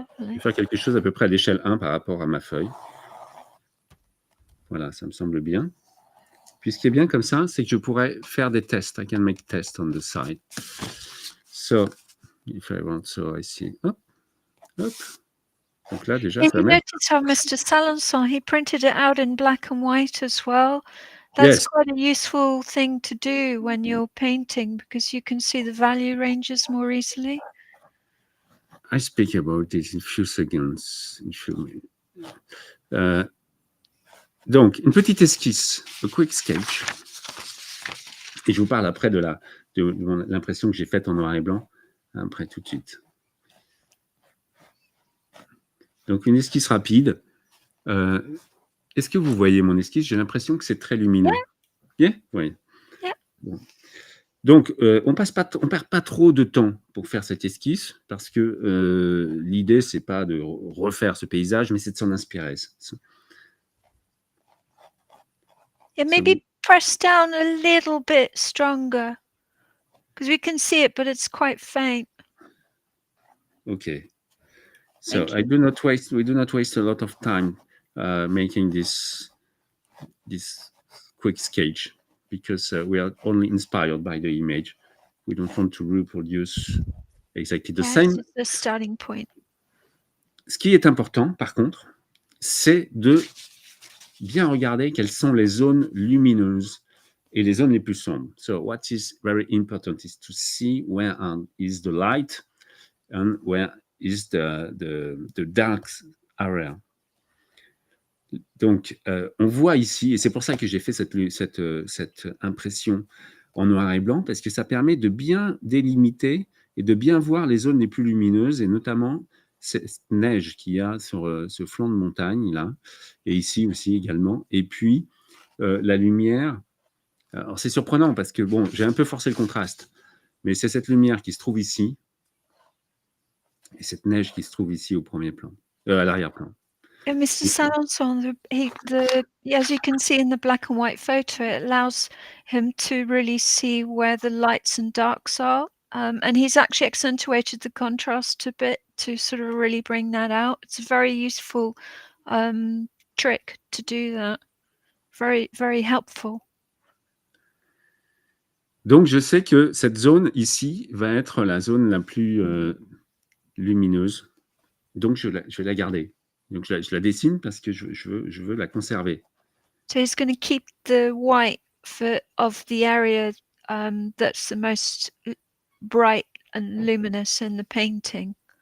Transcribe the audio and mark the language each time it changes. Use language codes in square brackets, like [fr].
[fr] Je vais faire quelque chose à peu près à l'échelle 1 par rapport à ma feuille. Voilà, ça me semble bien. Puis ce qui est bien comme ça, c'est que je pourrais faire des tests. [en] I can make tests on the side. So, if I want, so I see. Hop, hop. [fr] Donc là, déjà, [en] And [fr] ça [en] you [fr] met. [en] notice how Mr. Salençon, he printed it out in black and white as well. That's Yes. quite a useful thing to do when you're painting because you can see the value ranges more easily. I speak about it in a few seconds. [fr] Donc, une petite esquisse, [en] a quick sketch. [fr] Et je vous parle après de l'impression que j'ai faite en noir et blanc, après tout de suite. Donc, une esquisse rapide. Est-ce que vous voyez mon esquisse? J'ai l'impression que c'est très lumineux. [en] Yeah? [fr] Oui. [en] Yeah. [fr] Bon. Donc, on perd pas trop de temps pour faire cette esquisse, parce que l'idée, c'est pas de refaire ce paysage, mais c'est de s'en inspirer. [en] Yeah, maybe press down a little bit stronger because we can see it, but it's quite faint. Okay. So we do not waste a lot of time making this quick sketch because we are only inspired by the image. We don't want to reproduce exactly the same. It's the starting point. [fr] Ce qui est important, par contre, c'est de bien regarder quelles sont les zones lumineuses et les zones les plus sombres. [en] So what is very important is to see where is the light and where is the dark area. [fr] Donc, on voit ici, et c'est pour ça que j'ai fait cette impression en noir et blanc, parce que ça permet de bien délimiter et de bien voir les zones les plus lumineuses, et notamment cette neige qu'il y a sur ce flanc de montagne, là, et ici aussi également. Et puis, la lumière, alors c'est surprenant, parce que, bon, j'ai un peu forcé le contraste, mais c'est cette lumière qui se trouve ici, et cette neige qui se trouve ici au premier plan, à l'arrière-plan. [en] And Mr. Salençon, as you can see in the black and white photo, it allows him to really see where the lights and darks are. And he's actually accentuated the contrast a bit to sort of really bring that out. It's a very useful trick to do that. Very, very helpful. [fr] Donc, je sais que cette zone ici va être la zone la plus lumineuse. Donc, je vais la garder. Donc, je la dessine parce que je veux la conserver. [en] So he's going to keep the white of the area that's the most bright and luminous in the painting.